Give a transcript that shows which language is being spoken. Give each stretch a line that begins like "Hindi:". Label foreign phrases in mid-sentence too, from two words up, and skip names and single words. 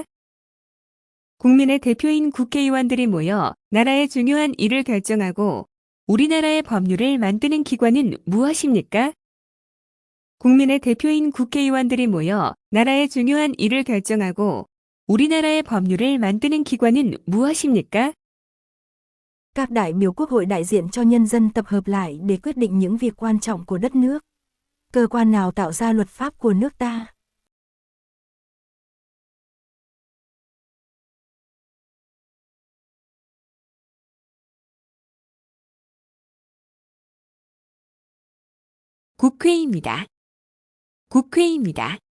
Korean: 국민의 대표인 국회의원들이 모여 나라의 중요한 일을 결정하고 우리나라의 법률을 만드는 기관은 무엇입니까? 국민의 대표인 국회의원들이 모여 나라의 중요한 일을 결정하고 우리나라의 법률을 만드는 기관은 무엇입니까?
Vietnamese: Các đại biểu quốc hội đại diện cho nhân dân tập hợp lại để quyết định những việc quan trọng của đất nước. Cơ quan nào tạo ra luật pháp của nước ta?
Korean: 국회입니다. 국회입니다. 국회입니다.